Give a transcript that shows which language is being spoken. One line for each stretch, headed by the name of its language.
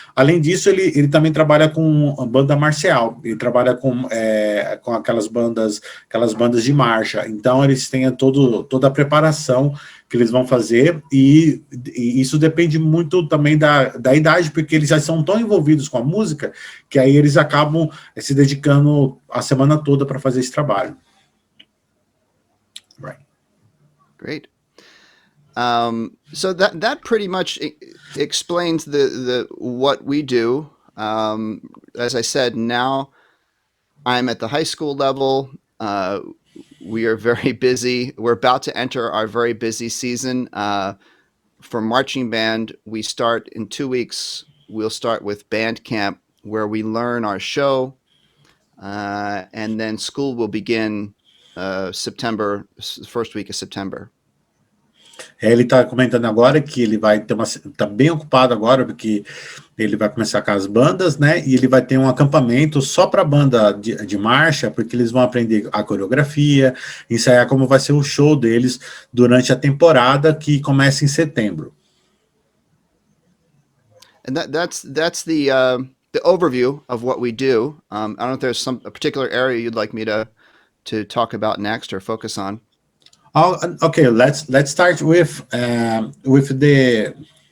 Portuguese: Além disso, ele também trabalha com a banda marcial, ele trabalha com aquelas bandas de marcha, então eles têm toda a preparação que eles vão fazer, e isso depende muito também da idade, porque eles já são tão envolvidos com a música, que aí eles acabam se dedicando a semana toda para fazer esse trabalho.
English: Right. Great. So that pretty much explains the what we do. As I said, now I'm at the high school level. We are very busy. We're about to enter our very busy season. For marching band, we start in 2 weeks. We'll start with band camp, where we learn our show, and then school will begin September, first week of September.
Portuguese: Ele está comentando agora que ele vai ter tá bem ocupado agora, porque ele vai começar com as bandas, né? E ele vai ter um acampamento só para banda de marcha, porque eles vão aprender a coreografia, ensaiar como vai ser o show deles durante a temporada que começa em setembro.
English: And that's the overview of what we do. I don't know if there's a particular area you'd like me to talk about next or focus on. Oh, okay. Let's start with the.